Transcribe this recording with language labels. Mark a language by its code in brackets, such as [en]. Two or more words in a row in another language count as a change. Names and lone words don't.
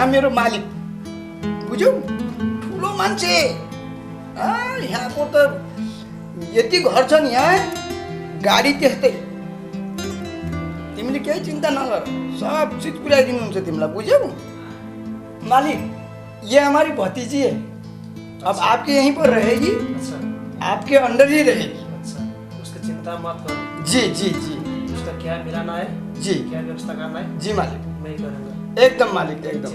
[ne] मेरो मालिक बुझ्यौ ठुलो मान्छे यहाँको त यति घर छ नि यहाँ गाडी त्यस्तै तिमीले केही चिन्ता नगर सब चिज पुऱ्याइदिनुहुन्छ तिमीलाई बुझ्यौ मालिक [hi] ये हमारी भतीजी है अब आपके यहीं पर रहेगी अच्छा आपके अंडर ही रहेगी अच्छा उसकी चिंता मत करो जी जी जी उसका क्या मिलाना है जी क्या व्यवस्था करना है जी मालिक मैं ही करूँगा एकदम मालिक एकदम